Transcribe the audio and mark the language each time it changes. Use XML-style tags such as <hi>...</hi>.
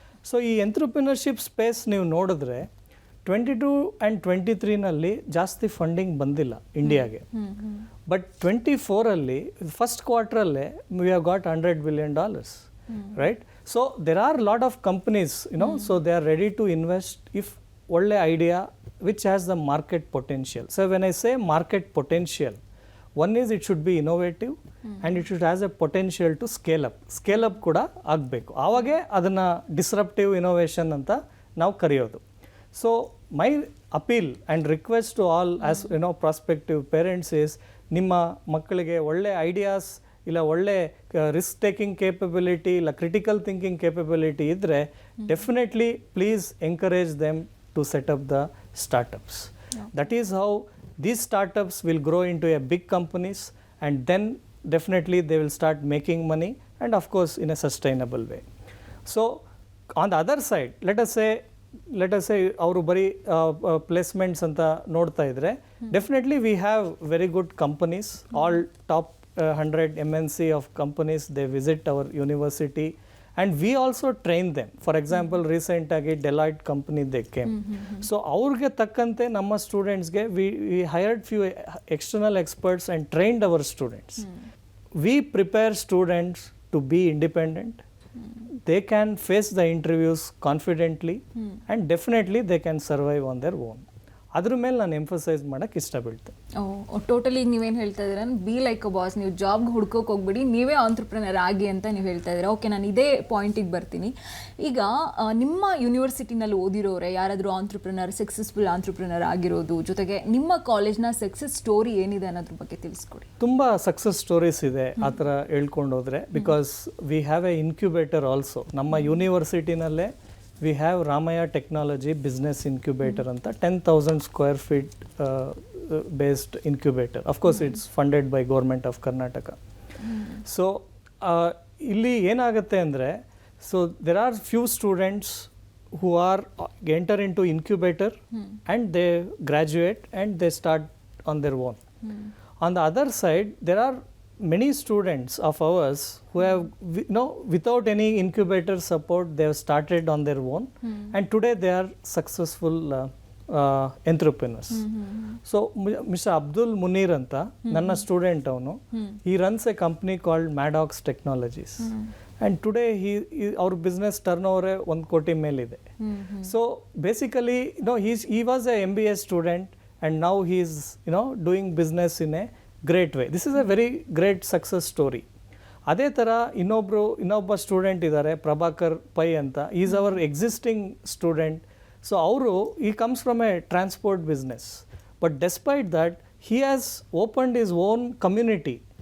<kn>So ಈ entrepreneurship space ನೀವು ನೋಡಿದ್ರೆ 22 and 23ನಲ್ಲಿ ಜಾಸ್ತಿ ಫಂಡಿಂಗ್ ಬಂದಿಲ್ಲ ಇಂಡಿಯಾಗೆ.</kn> <en>But 24ಅಲ್ಲಿ first ಕ್ವಾರ್ಟ್ರಲ್ಲೇ we have got $100 billion, right? So there are lot of companies so they are ready to invest if</en> <kn>ಒಳ್ಳೆ idea</kn> <en>Which has the market potential. So when I say market potential, one is it should be innovative and it should has a potential to scale up</en> <kn>ಕೂಡ ಆಗಬೇಕು. ಆವಾಗೇ ಅದನ್ನು disruptive innovation ಅಂತ ನಾವು ಕರೆಯೋದು.</kn> <en>so my appeal and request to all as prospective parents is,</en> <kn>ನಿಮ್ಮ ಮಕ್ಕಳಿಗೆ ಒಳ್ಳೆ ideas ಇಲ್ಲ ಒಳ್ಳೆ ರಿಸ್ಕ್ ಟೇಕಿಂಗ್ ಕೇಪಬಿಲಿಟಿ ಇಲ್ಲ ಕ್ರಿಟಿಕಲ್ ಥಿಂಕಿಂಗ್ ಕೇಪಬಿಲಿಟಿ ಇದ್ದರೆ</kn> <en>Definitely please encourage them to set up the startups. That is how these startups will grow into a big companies, and then definitely they will start making money and of course in a sustainable way. So on the other side, let us say</en> <kn>ಅವರು ಬರೀ placements ಅಂತ ನೋಡ್ತಾ ಇದ್ರೆ</kn> <en>Definitely we have very good companies, all top 100 MNC of companies, they visit our university and we also train them. For example, recent agi Deloitte company they came. So</en> <kn>ಅವ್ರಿಗೆ ತಕ್ಕಂತೆ ನಮ್ಮ ಸ್ಟೂಡೆಂಟ್ಸ್ಗೆ</kn> <en>we hired few external experts and trained our students. We prepare students to be independent. They can face the interviews confidently and definitely they can survive on their own.</en> <kn>ಅದ್ರ ಮೇಲೆ ನಾನು emphasise ಮಾಡೋಕ್ಕೆ ಇಷ್ಟಪಡ್ತೇನೆ. Totally ನೀವೇನು ಹೇಳ್ತಾ ಇದ್ದೀರಾ,</kn> <en>be like a boss,</en> <kn>ನೀವು ಜಾಬ್ಗೆ ಹುಡ್ಕೋಕೆ ಹೋಗ್ಬಿಡಿ, ನೀವೇ ಆಂಟ್ರಪ್ರಿನರ್ ಆಗಿ ಅಂತ ನೀವು ಹೇಳ್ತಾ ಇದ್ದೀರಾ. ಓಕೆ, ನಾನು ಇದೇ ಪಾಯಿಂಟಿಗೆ ಬರ್ತೀನಿ. ಈಗ ನಿಮ್ಮ ಯೂನಿವರ್ಸಿಟಿನಲ್ಲಿ ಓದಿರೋರೆ ಯಾರಾದರೂ ಆಂಟ್ರಪ್ರಿನರ್, ಸಕ್ಸಸ್ಫುಲ್ ಆಂಟ್ರಪ್ರಿನರ್ ಆಗಿರೋದು, ಜೊತೆಗೆ ನಿಮ್ಮ ಕಾಲೇಜ್ನ ಸಕ್ಸಸ್ ಸ್ಟೋರಿ ಏನಿದೆ ಅನ್ನೋದ್ರ ಬಗ್ಗೆ ತಿಳಿಸ್ಕೊಡಿ. ತುಂಬ ಸಕ್ಸಸ್ ಸ್ಟೋರೀಸ್ ಇದೆ ಆ ಥರ ಹೇಳ್ಕೊಂಡು ಹೋದರೆ,</kn> <en>Because we have a incubator also.</en> <kn>ನಮ್ಮ ಯೂನಿವರ್ಸಿಟಿನಲ್ಲೇ</kn> <en>we have Ramaiah Technology Business Incubator anta 10,000 square feet based incubator. Of course it's funded by Government of Karnataka. So</en> <kn>illi enagutte andre,</kn> <en>so there are few students who are enter into incubator and they graduate and they start on their own. On the other side, there are many students of ours who have, without any incubator support, they have started on their own and today they are successful entrepreneurs. So Mr. Abdul Munir anta</en> <kn>nanna student avanu,</kn> <en>he runs a company called Maddox Technologies and today our business turnover 1 crore</en> <kn>ಮೇಲೆ ಇದೆ.</kn> <en>So basically he was a MBA student and now he is doing business in a great way. This is a very great success story.</en> <kn>ಅದೇ ಥರ ಇನ್ನೊಬ್ಬ student ಇದ್ದಾರೆ, Prabhakar pi ಅಂತ.</kn> <en>Is our existing student. So ಅವರು comes from a transport business, but despite that he has opened his own community.</en>